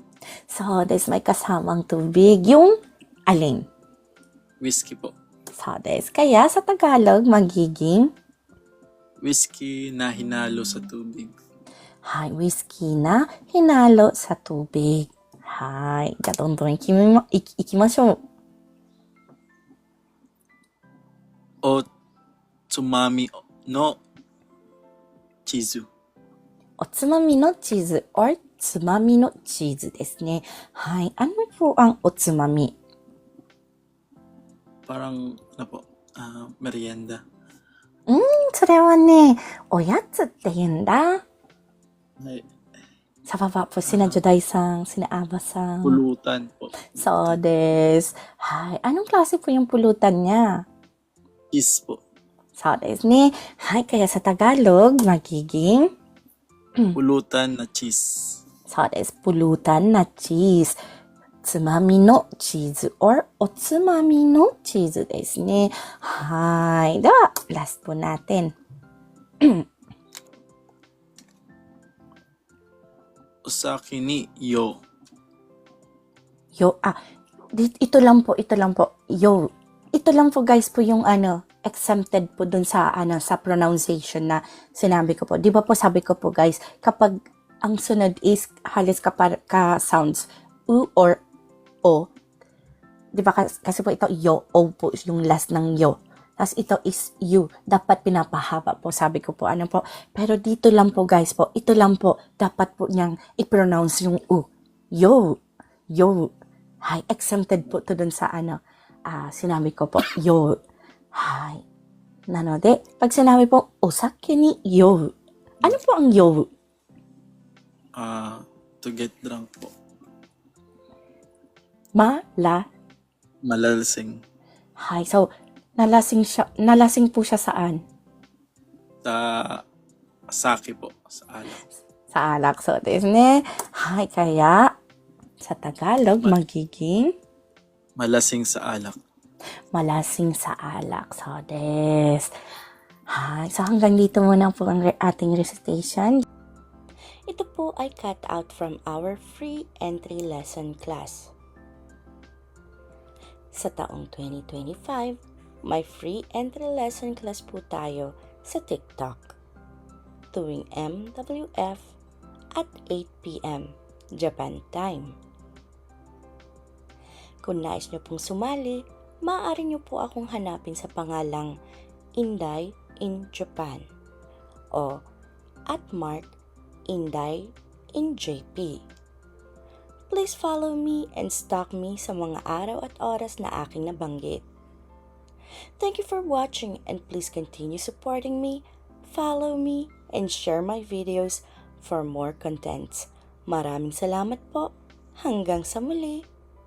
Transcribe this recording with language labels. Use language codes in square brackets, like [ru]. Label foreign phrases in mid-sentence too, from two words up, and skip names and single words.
[ja] そうです [tl] may kasamang tubig. Yung alin? Whiskey po. [ja] そうです. [tl] Kaya sa Tagalog, magiging Whiskey na hinalo sa tubig. Hi, whiskey na hinalo sa tubig. [ja] Hi, じゃあどんどん行きましょう。おつまみのチーズ. おつまみのチーズ or つまみのチーズですね。 [tl] はい。Ano po ang おつまみ? Parang, merienda. [ja] それはね、おやつって言うんだ。 [tl] Ay, Sa baba po, sina Juday-san, sina Aba-san. pulutan po. [ja] そうです。はい. [tl] Anong klase po yung pulutan niya? Cheese po. [ja] そうですね。はい. [tl] Kaya sa Tagalog, magiging Pulutan na cheese. [ja] そうです。 [tl] pulutan na cheese. [ja] つまみのチーズ or おつまみのチーズですね。はい。では、ラスト natin. お酒に酔う. [tl] Ito lang po. Yo. Ito lang po guys po yung exempted po dun sa sa pronunciation na sinabi ko po. Di ba po sabi ko po guys, kapag ang sunod is halos ka sounds u or o. Di ba kasi po ito yo, o po yung last ng yo. Tapos ito is you. Dapat pinapahaba po. Sabi ko po po. Pero dito lang po guys po. Ito lang po. Dapat po niyang i-pronounce yung u. Yo. Hay, exempted po to dun sa sinabi ko po. Yo. Hay. Nanode, pag sinabi po, [ja] お酒に酔う. [tl] Ano po ang yo? [en] To get drunk po. Malalasing. [tl] Hay, so, nalasing po siya saan? Sa sake po. Sa alak. Sa alak. [ja] そうですね. [tl] Hay, kaya, sa Tagalog, magiging Malasing sa alak. malasing sa alak. [ja] そうです. [tl] Hay, so hanggang dito muna po ang ating recitation. Ito po ay [en] cut out from our free entry lesson class. [tl] Sa taong 2025, may [en] free entry lesson class [tl] po tayo sa TikTok tuwing MWF at 8 p.m. [en] Japan time. [tl] Kung nais nyo pong sumali, maaari nyo po akong hanapin sa pangalang Inday in Japan o @Inday in JP. [en] Please follow me and stalk me [tl] sa mga araw at oras na aking nabanggit. [en] Thank you for watching and please continue supporting me, follow me, and share my videos for more contents. [tl] Maraming salamat po. Hanggang sa muli.